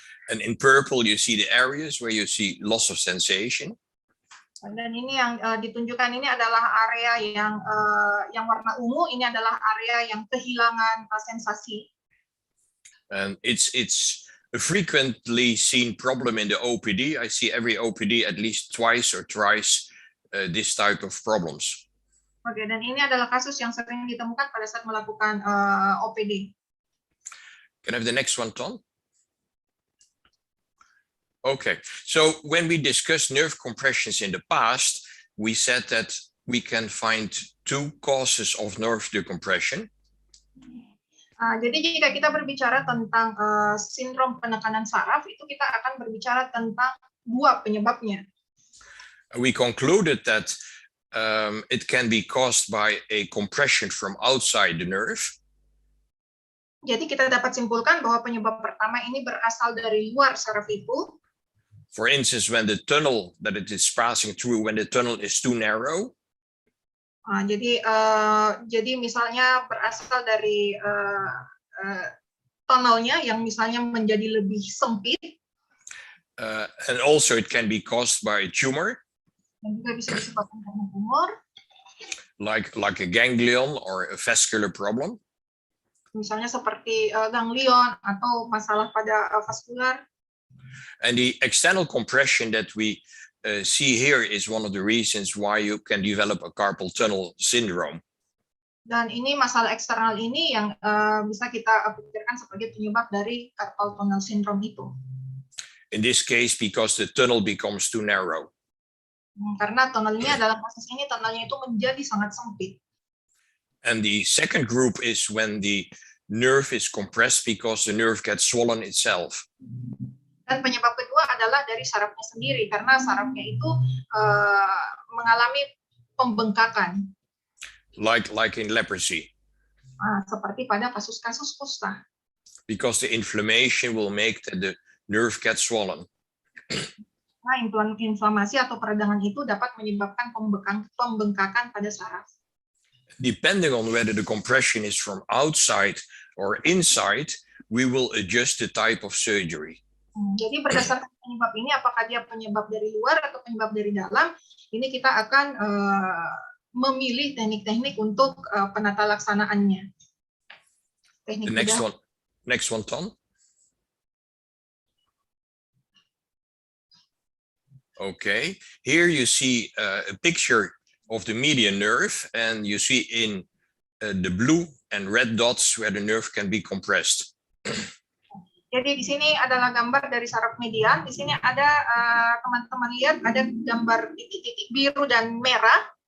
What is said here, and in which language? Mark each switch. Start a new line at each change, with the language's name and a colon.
English: And in purple, you see the areas where you see loss of sensation.
Indonesian: Dan ini yang ditunjukkan ini adalah area yang warna ungu, ini adalah area yang kehilangan sensasi.
English: And it's a frequently seen problem in the OPD. I see every OPD at least twice or thrice this type of problems.
Indonesian: Oke, dan ini adalah kasus yang sering ditemukan pada saat melakukan OPD.
English: Can I have the next one, Tom? Okay, so when we discussed nerve compressions in the past, we said that we can find two causes of nerve decompression.
Indonesian: Jadi jika kita berbicara tentang sindrom penekanan saraf, itu kita akan berbicara tentang dua penyebabnya.
English: We concluded that it can be caused by a compression from outside the nerve.
Indonesian: Jadi kita dapat simpulkan bahwa penyebab pertama ini berasal dari luar saraf itu.
English: For instance, when the tunnel that it is passing through, when the tunnel is too narrow.
Indonesian: Jadi misalnya berasal dari tunnelnya yang misalnya menjadi lebih sempit.
English: And also it can be caused by a tumor.
Indonesian: Dan juga bisa disebabkan karena tumor.
English: Like a ganglion or a vascular problem.
Indonesian: Misalnya seperti ganglion atau masalah pada vaskular.
English: And the external compression that we see here is one of the reasons why you can develop a carpal tunnel syndrome.
Indonesian: Dan ini masalah eksternal ini yang bisa kita pikirkan sebagai penyebab dari carpal tunnel syndrome itu.
English: In this case, because the tunnel becomes too narrow.
Indonesian: Karena tunnelnya dalam kasus ini tunnelnya itu menjadi sangat sempit.
English: And the second group is when the nerve is compressed because the nerve gets swollen itself.
Indonesian: Dan penyebab kedua adalah dari sarafnya sendiri, karena sarafnya itu mengalami pembengkakan.
English: Like in leprosy.
Indonesian: Seperti pada kasus-kasus kusta.
English: Because the inflammation will make that the nerve gets swollen.
Indonesian: Nah, inflamasi atau peradangan itu dapat menyebabkan pembengkakan pada saraf.
English: Depending on whether the compression is from outside or inside, we will adjust the type of surgery.
Indonesian: Jadi berdasarkan penyebab ini, apakah dia penyebab dari luar atau penyebab dari dalam, ini kita akan memilih teknik-teknik untuk penata laksanaannya. Teknik
English: the next one, Tom. Okay, here you see a picture of the median nerve, and you see in the blue and red dots where the nerve can be compressed.
Indonesian: Jadi di sini adalah gambar dari saraf median. Di sini ada teman-teman lihat ada gambar titik-titik biru dan merah.